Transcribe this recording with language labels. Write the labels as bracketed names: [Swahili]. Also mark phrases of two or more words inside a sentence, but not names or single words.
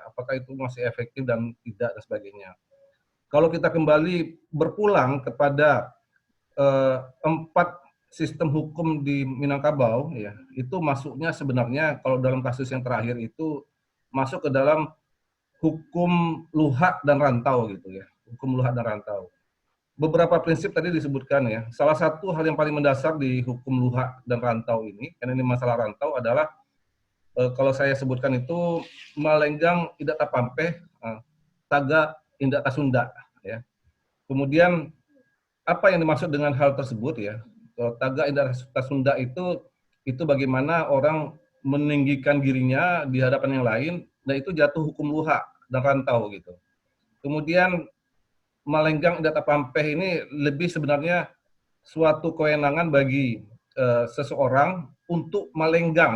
[Indonesian] Apakah itu masih efektif dan tidak dan sebagainya? Kalau kita kembali berpulang kepada 4 sistem hukum di Minangkabau ya, itu masuknya sebenarnya kalau dalam kasus yang terakhir itu masuk ke dalam hukum luhak dan rantau gitu ya. Hukum luhak dan rantau. Beberapa prinsip tadi disebutkan ya. Salah satu hal yang paling mendasar di hukum luhak dan rantau ini, karena ini masalah rantau adalah kalau saya sebutkan itu [Minangkabau] malenggang idak tapampeh, taga indak tasunda [Indonesian] ya. Kemudian apa yang dimaksud dengan hal tersebut ya? Kalau [Minangkabau] taga indak tasunda [Indonesian] itu bagaimana orang meninggikan dirinya di hadapan yang lain, dan itu jatuh hukum luhak dan rantau gitu. Kemudian [Minangkabau] melenggang idat tapampeh [Indonesian] ini lebih sebenarnya suatu kewenangan bagi seseorang untuk melenggang.